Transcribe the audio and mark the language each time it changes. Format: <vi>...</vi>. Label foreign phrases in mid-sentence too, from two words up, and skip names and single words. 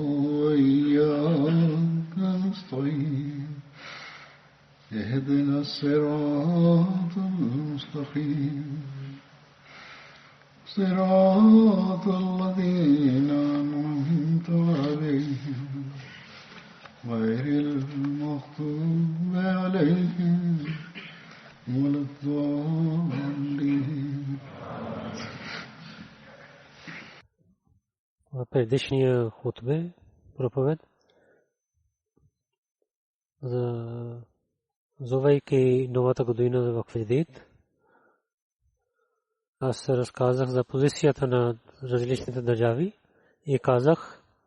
<ar>وإياك نستعين اهدنا الصراط المستقيم صراط الذين أنعمت عليهم غير المغضوب عليهم ولا الضالين.</ar> <bg>В предишния хутбе проповед зовейки новата година в Джадид, аз разказах за позицията на различните държави и казах,</bg>